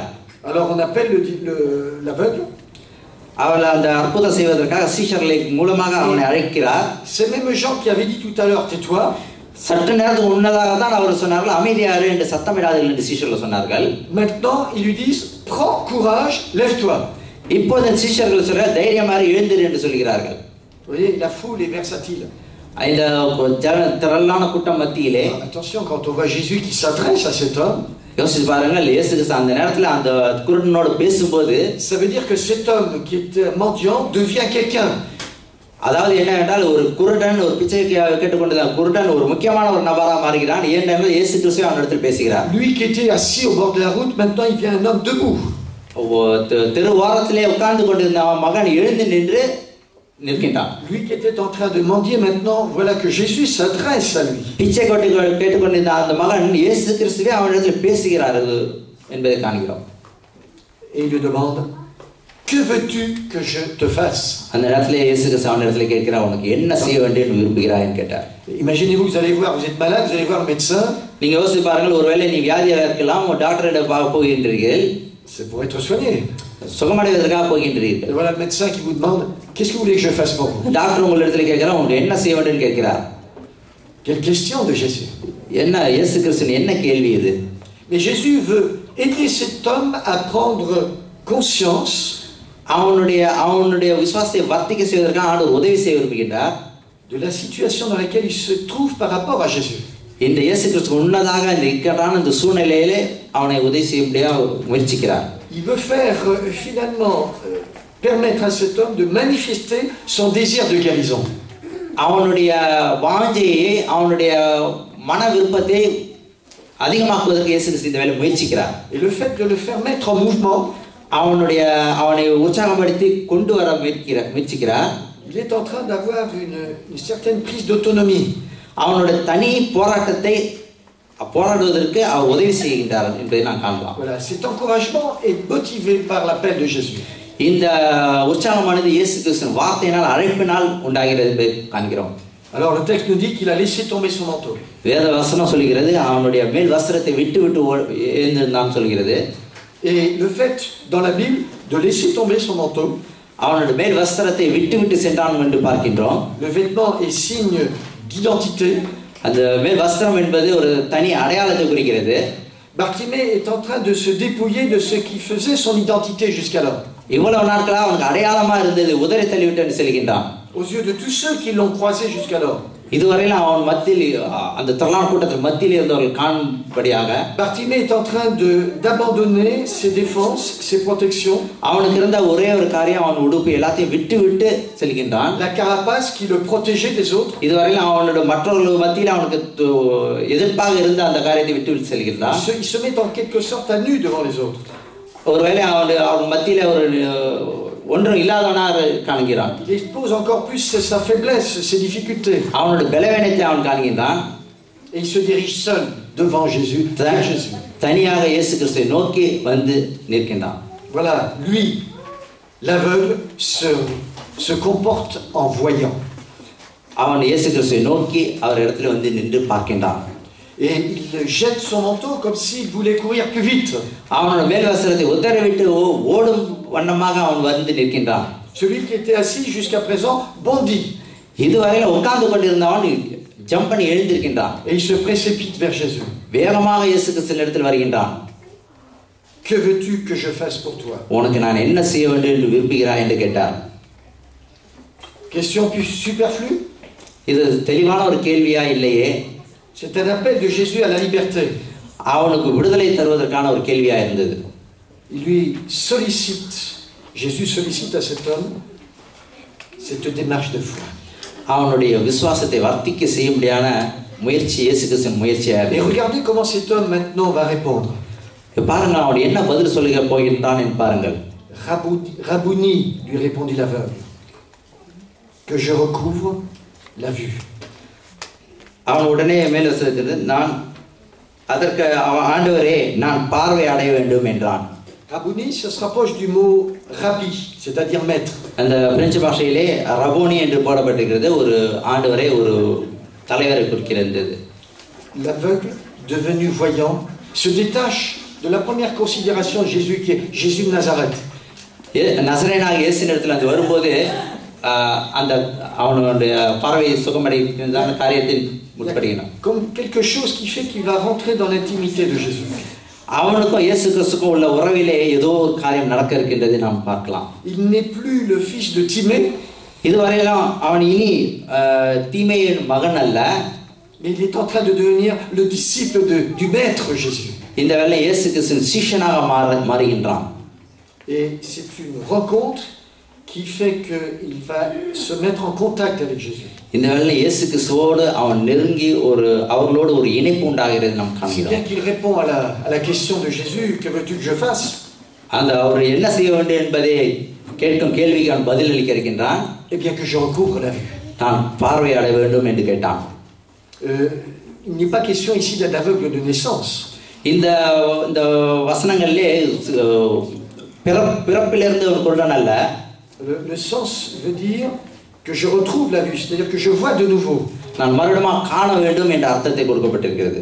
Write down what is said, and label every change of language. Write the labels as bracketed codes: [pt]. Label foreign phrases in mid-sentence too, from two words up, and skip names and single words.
[fr] Alors on appelle l'aveugle. [ta] அவர் அந்த அற்புதம் செய்வதற்காக சீஷர்களை மூலமாக அவனை அழைக்கிறார். [fr] Ces mêmes gens qui avaient dit tout à l'heure tais-toi. [ta] சற்று நேரத்துக்கு முன்னதாக தான் அவர் சொன்னார்கள் அமைதியாரு என்று சத்தமிடாதீர்கள் என்று சீஷர்கள் சொன்னார்கள். [fr] Maintenant ils lui disent prends courage, lève-toi. [ta] இப்போது சீஷர்கள் சொல்ற தைரியமாக எழுந்திரு என்று சொல்கிறார்கள். [fr] Vous voyez, la foule est versatile. [ta] இந்த திரளான கூட்டம் மத்தியிலே [fr] attention quand on voit Jésus qui s'adresse à cet homme. [ta] யோசிச்சு பாருங்கள், இயேசு கிறிஸ்து அந்த நேரத்தில் அந்த குருடனோடு பேசும்போது [fr] ça veut dire que cet homme qui était mendiant devient quelqu'un. [ta] அதாவது என்ன என்றால் ஒரு குருடன் ஒரு பிச்சை கேட்டுக்கொண்டிருந்த குருடன் ஒரு முக்கியமான ஒரு நபராக மாறுகிறான். ஏனென்றால் இயேசு கிறிஸ்து அவனிடத்தில் பேசுகிறார். [fr] Lui qui était assis au bord de la route, maintenant il devient un homme debout. [ta] தெரு ஓரத்திலே உட்கார்ந்து கொண்டிருந்த மகன் எழுந்து நின்று நிற்கின்றான். [fr] Lui qui était en train de mendier, maintenant voilà que Jésus s'adresse à lui. [ta] பிச்சை கேட்டுக்கொண்டிருந்த அந்த மகன் இயேசு கிறிஸ்துவே அவனிடத்தில் பேசுகிறார் என்பதை காண்கிறோம். [fr] Et il lui demande que veux-tu que je te fasse? [ta] அந்த நேரத்தில் இயேசு கிறிஸ்து அவனிடத்தில் கேட்கிறார், உனக்கு என்ன செய்ய வேண்டும் என்று விரும்புகிறாய்ன்னு கேட்டார். [fr] Imaginez-vous, vous allez voir, vous êtes malade, vous allez voir le médecin. [ta] நீங்க யோசிச்சு பாருங்கள், ஒருவேளை நீ வியாதியாக இருக்கலாம், டாக்டரிடம் போகின்றீர்கள். [fr] C'est pour être soigné. [ta] சுகமடைவதற்காக போகின்றீர்கள். [fr] Et voilà le médecin qui vous demande qu'est-ce que vous voulez que je fasse pour vous? [ta] டாக்டர் உங்களிடத்தில் கேட்கிறார், உங்களுக்கு என்ன செய்ய வேண்டும் கேட்கிறார். [fr] Quelle question de Jésus. [ta] என்ன இயேசு கிறிஸ்து என்ன கேள்வி இது? [fr] Mais Jésus veut aider cet homme à prendre conscience. [ta] அவனுடைய விசுவாசத்தை வர்த்திக்க செய்வதற்காக ஆண்டவர் உதவி செய்ய விரும்புகின்றார். [fr] De la situation dans laquelle il se trouve par rapport à Jésus. [ta] இந்த இயேசு கிறிஸ்து உன்னதாக இந்த இக்கட்டான இந்த சூழ்நிலையிலே அவனை உதவி செய்ய முடியாது முயற்சிக்கிறார். [fr] Il veut faire finalement permettre à cet homme de manifester son désir de guérison. [ta] அவனுடைய வாஞ்சையை அவனுடைய மன விருப்பத்தை அதிகமாக்குவதற்கு இயேசு கிறிஸ்து இந்த வேலை முயற்சிக்கிறார். [fr] Et le fait de le faire mettre en mouvement, [ta] அவனை உற்சாகப்படுத்தி கொண்டு வர முயற்சிக்கிறார். [fr] il est en train d'avoir une certaine prise d'autonomie. [ta] அவனுடைய தனி போராட்டத்தை போராடுவதற்கு அவர் உதவி செய்கின்றார் என்பதை நான் காணலாம். [fr] Voilà, cet encouragement est motivé par l'appel de Jésus. [ta] இந்த உற்சாகமானது இயேசு கிறிஸ்துவின் வார்த்தையினால் அழைப்பினால் உண்டாகிறது என்பதை காண்கிறோம். [fr] Alors le texte nous dit qu'il a laissé tomber son manteau. [ta] வேத வசனம் சொல்கிறது அவனுடைய மேல் வஸ்திரத்தை விட்டு விட்டு எழுந்திருந்தான் சொல்கிறது. [fr] Et le fait dans la Bible de laisser tomber son manteau, [ta] அவனுடைய மேல் வஸ்திரத்தை விட்டு விட்டு சென்றான் என்று பார்க்கின்றோம். [fr] le vêtement est signe d'identité. [ta] அந்த மேல் வஸ்திரம் என்பது ஒரு தனி அடையாளத்தை குறிக்கிறது. [fr] Bartimée est en train de se dépouiller de ce qui faisait son identité jusqu'alors. [ta] இவ்வளவு நாட்களா அவனுக்கு அடையாளமா இருந்தது உதறி தள்ளிவிட்டு செல்கின்றான். [fr] Aux yeux de tous ceux qui l'ont croisé jusqu'alors. [ta] இதுவரையில் அவன் மத்தியில் அந்த திரளான கூட்டத்தில் மத்தியில் இருந்தவர்கள் காணும்படியாக [fr] Bartimée est en train d'abandonner ses défenses, ses protections. [ta] அவனுக்கு இருந்த ஒரே ஒரு காரியம் அவன் உடுப்பு எல்லாத்தையும் விட்டு விட்டு செல்கின்றான். [fr] La carapace qui le protégeait des autres. [ta] இதுவரையில் அவனோட மற்றவர்கள் மத்தியில் அவனுக்கு எதிர்ப்பாக இருந்த அந்த காரியத்தை விட்டு விட்டு செல்கின்றான். [fr] Il se met en quelque sorte à nu devant les autres. [ta] ஒருவேளை அவன் மத்தியில ஒரு ஒன்றும் இல்லாதவனாக காண்கிறான். [fr] Il expose encore plus sa faiblesse, ses difficultés. [ta] அவனோட பலவீனத்தை அவன் காண்கிறான். [fr] Et il se dirige seul devant Jésus. [ta] தனியாக இயேசு கிறிஸ்துவை நோக்கி வந்து நிற்கின்றான். [fr] Voilà, lui, l'aveugle, se comporte en voyant. [ta] அவன் இயேசு கிறிஸ்துவை நோக்கி அவர் இடத்துல வந்து நின்று பார்க்கின்றான். [fr] Et il jette son manteau comme s'il voulait courir plus vite. [ta] அவனோட மேல் வஸ்திரத்தை உதறிவிட்டு ஓடும் வண்ணமாக அவன் வந்து நிற்கின்றான். [fr] Celui qui était assis jusqu'à présent bondit. [ta] இதுவரையில் உட்கார்ந்து கொண்டிருந்தவன் ஜம்ப் பண்ணி எழுந்திருக்கின்றான். [fr] Et il se précipite vers Jésus. [ta] வேகமாக இயேசு கிறிஸ்துவின் இடத்தில் வருகின்றான். [fr] Que veux-tu que je fasse pour toi? [ta] உனக்கு நான் என்ன செய்ய வேண்டும் என்று விரும்புகிறாய் என்று கேட்டார். [fr] Question superflue? [ta] இது தெளிவான ஒரு கேள்வியா இல்லையே? [fr] C'est un appel de Jésus à la liberté. [ta] அவனுக்கு விடுதலை தருவதற்கான ஒரு கேள்வியா இருந்தது. [fr] Il lui sollicite, Jésus sollicite à cet homme cette démarche de foi. [ta] அவனுடைய விசுவாசத்தை வர்த்திக்க செய்யும்படியான முயற்சி இயேசு கிறிஸ்துவின் முயற்சியா [fr] Et regardez comment cet homme maintenant va répondre. [ta] பாருங்க அவன் என்ன பதில் சொல்ல போகின்றான் என்று பாருங்கள். [fr] Rabouni, lui répondit l'aveugle, que je recouvre la vue. [ta] அவன் உடனே மேல் வசனத்திலிருந்து நான் அதற்கு ஆண்டவரே நான் பார்வை அடைய வேண்டும் என்றான். [fr] Rabouni, ça se rapproche du mot rabbi, c'est-à-dire maître. [ta] அந்த பிரெஞ்சு பாஷையிலே ரபோனி என்று போடப்பட்டிருக்கிறது ஒரு ஆண்டவரே ஒரு தலைவரை குறிக்கிறது. [fr] L'aveugle devenu voyant se détache de la première considération de Jésus qui est Jésus de Nazareth. [ta] நசரேயனாகிய இயேசுவின் இடத்தில் அது வரும்போது அந்த அவனுடைய பார்வையை சுகமடைகின்ற காரியத்தில் முற்படுகிறான். [fr] Comme quelque chose qui fait qu'il va rentrer dans l'intimité de Jésus. [ta] அவனுக்கும் இயேசு கிறிஸ்துக்கும் உள்ள உறவிலே ஏதோ ஒரு காரியம் நடக்க இருக்கின்றதை நாம் பார்க்கலாம். [fr] Il n'est plus le fils de Timée. [ta] இதுவரையிலும் அவன் இனி தீமையின் மகன் அல்ல. [fr] Mais il est en train de devenir le disciple du maître Jésus. [ta] இந்த வேளை இயேசு கிறிஸ்துவின் சீஷனாக மாறுகின்றான். [fr] Et c'est une rencontre qui fait qu'il va se mettre en contact avec Jésus. [ta] இந்த வேளை இயேசு கிறிஸ்துவோடு அவன் நெருங்கி அவர்களோடு ஒரு இணைப்பு உண்டாகிறது நாம் காண்கிறோம். [fr] Bien qu'il répond à la question de Jésus, que veux-tu que je fasse? [ta] அந்த அவர் என்ன செய்ய வேண்டும் என்பதை கேட்கும் கேள்விக்கு அவன் பதில் அளிக்க இருக்கின்றான். [fr] Eh bien que je recouvre la vue. [ta] நான் பார்வை அடைய வேண்டும் என்று கேட்டான். [fr] Il n'est pas question ici d'un aveugle de naissance. [ta] இந்த வசனங்களிலே பிறப்பிலிருந்து ஒரு குருடன் அல்ல. [fr] Le sens veut dire que je retrouve la vue, c'est-à-dire que je vois de nouveau. [ta] நான் மறுபடியும் காண வேண்டும் என்ற அர்த்தத்தை கொடுக்கப்பட்டிருக்கிறது.